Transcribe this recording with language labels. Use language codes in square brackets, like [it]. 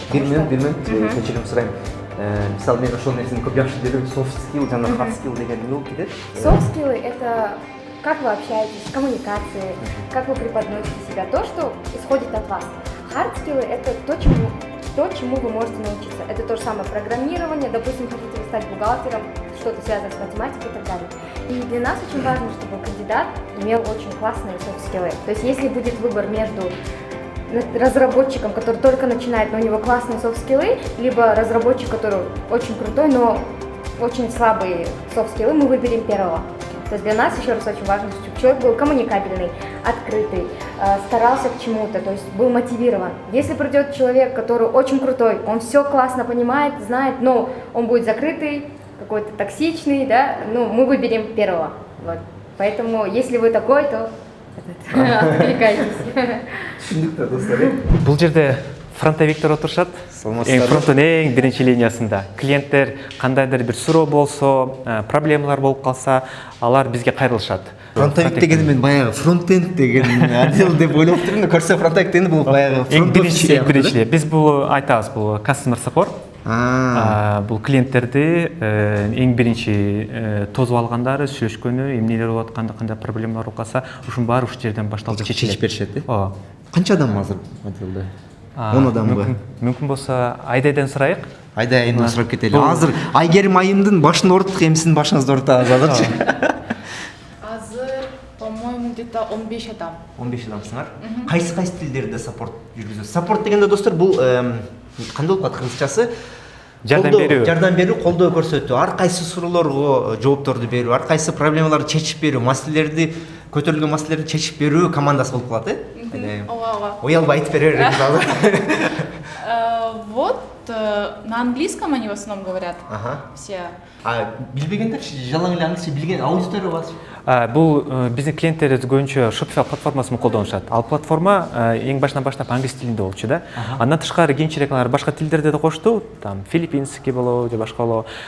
[ky] Бир минут, кечирим сурайм. мисалы мен ошол нерсени көп жакшы берем, soft skill жана hard skill деген эмне болуп кетет? [ru] Soft skills — это как вы общаетесь, коммуникации, как вы преподносите себя, то, что исходит от вас. Hard skills — это то, чему вы можете научиться. Это то же самое программирование, допустим, хотите вы стать бухгалтером, что-то связано с математикой и так далее. И для нас очень важно, чтобы кандидат имел очень классные soft skills. То есть если будет выбор между разработчиком, который только начинает, но у него классные soft skills, либо разработчик, который очень крутой, но очень слабые soft skills, мы выберем первого. То есть для нас еще раз очень важно, чтобы человек был коммуникабельный, открытый, старался к чему-то, то есть был мотивирован. Если придет человек, который очень крутой, он все классно понимает, знает, но он будет закрытый, какой-то токсичный, да, ну, мы выберем первого. Вот. Поэтому, если вы такой, то откликайтесь. [ky] Түшүндүктүү достор. Бул жерде фронтовиктер отурушат. Фронттун эң биринчи линиясында клиенттер кандайдыр бир суроо болсо, проблемалар болуп калса, алар бизге кайрылышат. Фронтовик дегенде мен баягы фронтенд деген отдел деп ойлоп турдум, көрсө фронтовик дегенде бул баягы биринчи биз бул айтабыз, бул customer support. Бул клиенттерди эң биринчи тосуп алгандары, сүйлөшкөнү, эмнелер болуп атканды, кандай проблемалар болуп калса, ушунун баары ушул жерден башталып чечип беришет. Ооба. Канча адам азыр отделде? 10 адамбы? Мүмкүн болсо Айдайдан сурайык. Айдайдан сурап кетели. Азыр Айгерим айымдын башын ооруттук, эмисин башыңызды оорутабыз азырчы. Азыр, [ru] по-моему, где-то [ky] 15 адам. 15 адамсыңар. Кайсы тилдерде саппорт жүргүзөсүз? Саппорт дегенде достор, бул кандай болуп атат кыргызчасы? Жардам берүү, колдоо көрсөтүү, ар кайсы суроолорго жоопторду берүү, ар кайсы проблемаларды чечип берүү, маселелерди, көтөрүлгөн маселелерди чечип берүү командасы болуп калат, Ооба. Уялбай айтып беребиз азыр. [ru] Вот, на английском они в основном говорят. Все. [ky] Билбегендер жалаң эле англисче билген аудитория бар. Бул биздин клиенттерибиз көбүнчө Shopify платформасын колдонушат. Ал платформа эң башынан баштап англис тилинде болчу да. Андан тышкары кийинчерээк алар башка тилдерде да кошту, [ru] там филиппинский [ky] болобу же башка болобу.